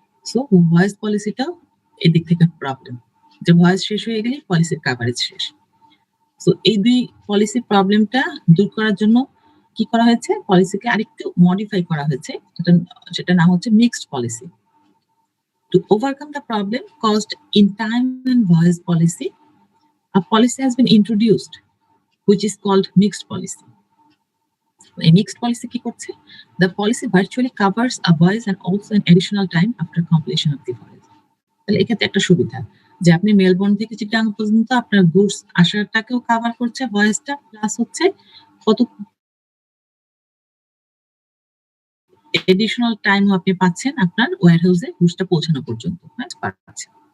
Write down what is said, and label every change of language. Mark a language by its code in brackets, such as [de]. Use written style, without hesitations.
[bn] So voice পলিসিটাও এদিক থেকে problem, যে ভয়েস শেষ হয়ে গেলে পলিসির কাভারেজ শেষ। সো এই 2 পলিসি প্রবলেমটা দূর করার জন্য কি করা হয়েছে, পলিসিকে আরেকটু মডিফাই করা হয়েছে, সেটা নাম হচ্ছে mixed policy. [en] To overcome the problem caused in time and voice policy, a policy has been introduced which is called mixed policy. A mixed policy [bn] কি করছে? [en] The policy virtually covers a voyage and also an additional time after completion of the voyage. [bn] তাহলে এক্ষেত্রে একটা সুবিধা, যে আপনি Melbourne থেকে চিটাগাং পর্যন্ত আপনার গুডস আসাটাকেও কভার করছে ভয়েসটা, প্লাস হচ্ছে কত এডিশনাল টাইমও আপনি পাচ্ছেন আপনার ওয়্যার হাউসে গুডসটা পৌঁছানো পর্যন্ত, পাচ্ছেন।